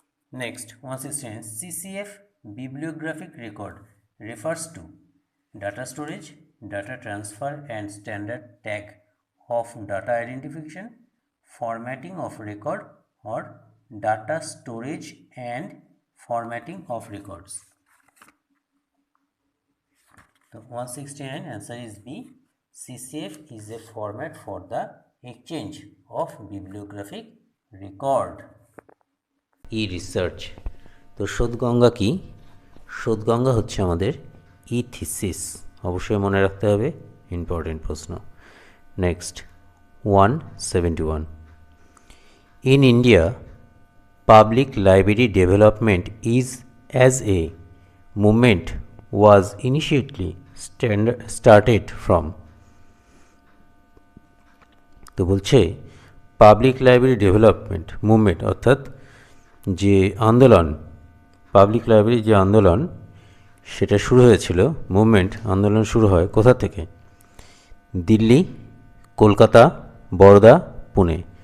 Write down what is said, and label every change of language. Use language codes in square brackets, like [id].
[en] Next, 169, CCF bibliographic record refers to data storage, data transfer and standard tag of data identification, formatting of record or data storage and formatting of records. So 169 answer is B. CCF is a format for the exchange of bibliographic record. [bn] Research. তো শোধগঙ্গা কি? শোধগঙ্গা হচ্ছে আমাদের thesis, অবশ্যই মনে রাখতে হবে, important প্রশ্ন। [en] Next 171, in India public library development is as a movement was initially started from। [bn] তো বলছে পাবলিক লাইব্রেরি ডেভেলপমেন্ট মুভমেন্ট অর্থাৎ যে আন্দোলন, পাবলিক লাইব্রেরি যে আন্দোলন সেটা শুরু হয়েছিল, মুভমেন্ট আন্দোলন শুরু হয় কোথা থেকে? দিল্লি, কলকাতা, বরোদা, পুনে।